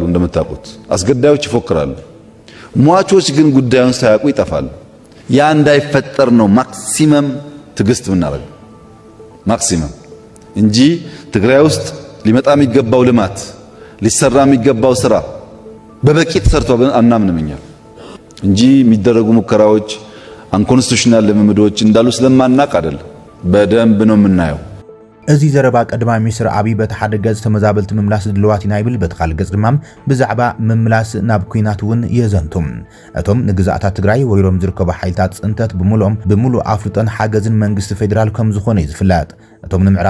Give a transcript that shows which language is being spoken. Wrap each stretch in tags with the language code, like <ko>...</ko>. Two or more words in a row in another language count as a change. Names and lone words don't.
<am>እንደምታውቁት አስገዳዮች ይፎክራሉ ሟቾች ግን ጉዳዩን ሳያውቁ ይጠፋሉ ያ እንዳይፈጠር ነው ማክሲመም ትግስት ምናደርገው ማክሲመም እንጂ ትግራይ ውስጥ ሊመጣ የሚገባው ልማት ሊሰራ የሚገባው ስራ በበቂ ተሰርቶ አናምንምኛ እንጂ የሚደረጉ ሙከራዎች አንኮንስቲቱሽናል ልምምዶች እንዳሉ ስለማናቅ አይደል በደንብ ነው የምናየው</am> <ti>እዚ ዘረባ ቀዳማይ ሚኒስትር አብይ በተሓደ ገጽ ተመዛበልቲ ምምላስ ድልዋት ኢና ይብል በተኻል ገጽ ድማ ብዛዕባ ምምላስ ናብ ኩናት እውን የዘንቱም እቶም ንግዛእታት ትግራይ ወይሮም ዝርከቡ ሓይልታት ጽንተት ብምሉእ ኣፍልጦን ሓገዝን መንግስቲ ፌደራል ከም ዝኾነ ይዝፍለጥ እቶም ንምዕራብ</ti>